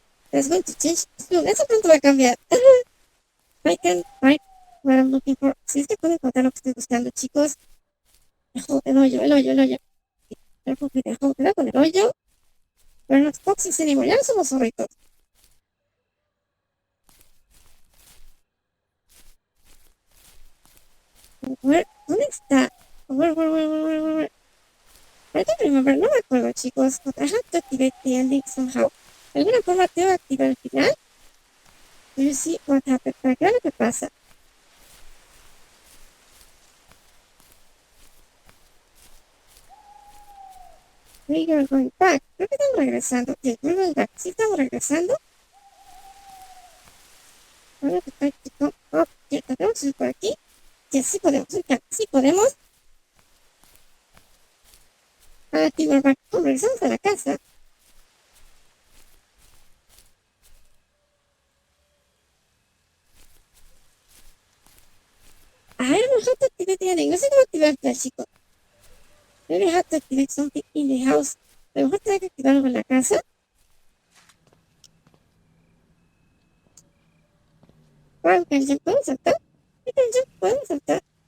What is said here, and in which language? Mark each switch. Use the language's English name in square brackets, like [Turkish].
[English] That's going to change soon. [Spanish] Eso pronto va a cambiar. [English] I can find what I'm looking for. [Spanish] Si es que puedo encontrar lo que estoy buscando, chicos. El hoyo. Cuidado con el hoyo. [English] We're not foxes anymore. [Spanish] Ya no somos zorritos. ¿Dónde está? [English] Where? I don't remember. [Spanish] No me acuerdo, chicos. [English] But I have to activate the ending somehow. [Spanish] De alguna forma tengo que activar el final. [English] Do you see what happened? [Spanish] Para que vean lo que pasa. [English] We are going back. [Spanish] Creo que estamos regresando. [English] Yes, we're going back. [Spanish] Sí, estamos regresando. Ahora que está aquí. Oh, tenemos que ir por aquí. Yes, sí podemos. Sí podemos. Aquí [English] we're back. [Spanish] Oh, regresamos a la casa. [English] I don't know how to activate the ending. [Spanish] No sé cómo activarla, chicos. [English] Maybe I have to activate something in the house. [Spanish] A lo mejor tengo que activar algo en la casa. Wow, ¿podemos saltar? ¿Podemos saltar?